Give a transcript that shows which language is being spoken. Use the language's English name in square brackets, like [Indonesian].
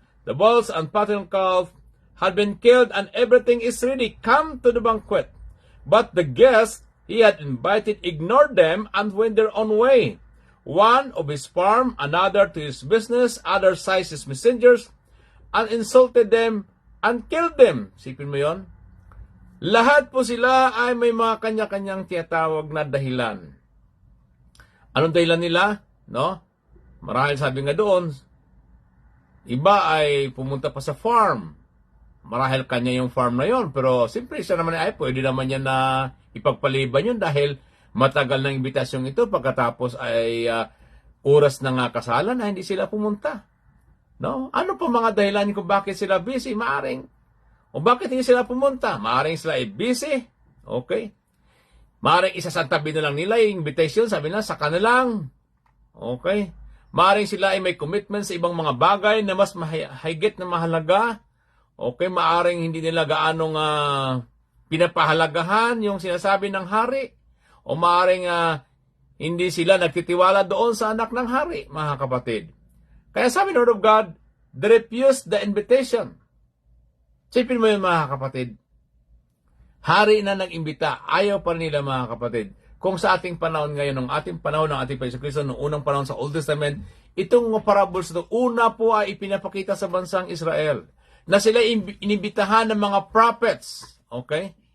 [English] The bulls and fattened calf had been killed and everything is ready. Come to the banquet. But the guests he had invited ignored them and went their own way. One of his farm, another to his business, other seized his messengers, and insulted them and killed them. [Filipino] Sipin mo yon? Lahat po sila ay may mga kanya-kanyang tinatawag na dahilan. Anong dahilan nila? No? Marahil sabi nga doon, iba ay pumunta pa sa farm. Marahil kanya yung farm na yon, pero siyempre siya naman ay pwede naman yan na ipagpaliban yun dahil matagal ng imbitasyong ito pagkatapos ay oras na nga kasalan na hindi sila pumunta. No? Ano pa mga dahilan kung bakit sila busy? Maaring. O bakit hindi sila pumunta? Maaring sila ay busy. Okay? Maaring isasantabi na lang nila yung invitation, sabi na, saka na lang. Okay? Maaring sila ay may commitment sa ibang mga bagay na mas higit na mahalaga. Okay? Maaring hindi nila gaanong pinapahalagahan yung sinasabi ng hari. O maaring hindi sila nagtitiwala doon sa anak ng hari, mga kapatid. Kaya sabi ng Word of God, [English] they refused the invitation. [Filipino] Sipin mo yun mga kapatid. Hari na nag-imbita, ayaw pa nila mga kapatid. Kung sa ating panahon ngayon, ng ating panahon ng ating Panginoon Kristo, noong unang panahon sa Old Testament, itong parables ito, una po ay ipinapakita sa bansang Israel na sila inimbitahan ng mga prophets. Okay?